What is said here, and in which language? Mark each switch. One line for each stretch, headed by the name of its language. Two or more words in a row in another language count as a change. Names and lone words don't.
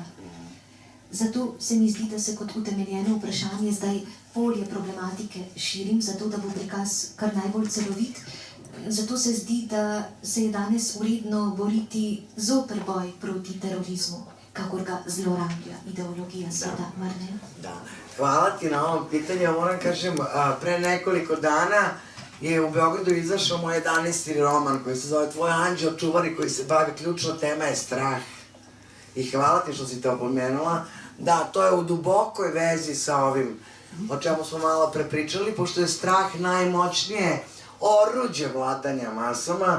Slovenian: Zato se mi zdi, da se kot utemeljeno vprašanje zdaj polje problematike širim, zato da bo prikaz kar najbolj celovit. Zato se zdi, da se je danes uredno boriti zoper boj proti terorizmu, kakor ga zlorablja ideologija sveta, mar ne?
Serbian: Da. Hvala ti na ovom pitanju. Moram kažem, pre nekoliko dana je u Beogradu izašao moj 11. roman koji se zove Tvoj anđeo čuvar i koji se bavi, ključna tema je strah. I hvala ti što si to pomenula. Da, to je u dubokoj vezi sa ovim o čemu smo malo prepričali, pošto je strah najmoćnije oruđe vladanja masama.